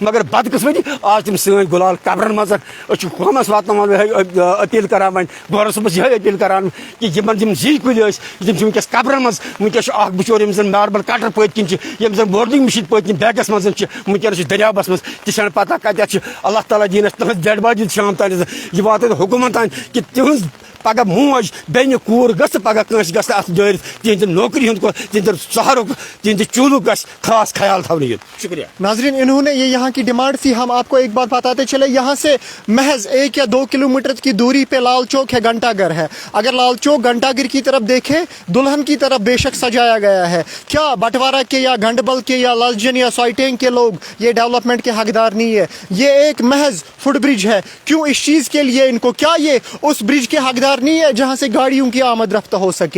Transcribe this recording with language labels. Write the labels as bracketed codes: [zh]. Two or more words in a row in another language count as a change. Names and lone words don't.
[ks] مگر بدقٕسمتی آز تِم سٲنۍ گُلال قبرن منٛز أسۍ چھِ حُکامس واتناوان اپیٖل کران وۄنۍ گورنر صٲبس یِہے اپیٖل کران کہ یِمن یِم زِٹھۍ کُلۍ ٲسۍ تِم چھِ وٕنکیٚس قبرن منٛز وٕنکیٚس چھُ اکھ بِچور ییٚمِس زن [en] marble cutter [ks] پٔتۍ کِنۍ چھِ ییٚمِس زن [en] boring machine [ks] پٔتۍ کِنۍ بیکس منٛز چھِ وٕنکیٚنس چھِ دٔریابس منٛز تہِ چھنہٕ پتہ کتٮ۪تھ چھِ اللہ تعالیٰ دِیِن اَسہِ تٕہنٛز [en] dead body [ks] شام تام یہِ واتہِ حُکوٗمت تام کہ تِہنٛز پگہہ موج بیٚنہِ کوٗر گٔژھ پگہہ کٲنٛسہِ گژھِ اَتھ دٲرِتھ تِہنٛدِ نوکری ہُنٛد تِہنٛدِ سہارُک تِہنٛدِ چوٗلُک گژھِ خاص خیال تھاونہٕ یُن شُکریہ [hi] नाज़िरीन उन्होंने ये यहाँ की डिमांड थी हम आप को एक बात बताते चले यहाँ से महज 1 या 2 किलोमीटर की दूरी पे लाल चौक है, घंटाघर है। अगर लाल चौक घंटाघर की तरफ देखें, दुल्हन की तरफ बेशक सजाया गया है। क्या बटवारा के या गंडबल के या लालजन या सोइटेंग के लोग ये डेवलपमेंट के हकदार नहीं है? ये एक महज फुट ब्रिज है, क्यों इस चीज़ के लिए इनको, क्या ये उस ब्रिज के हकदार नहीं है जहाँ से गाड़ियों की आमद रफ्त हो सके?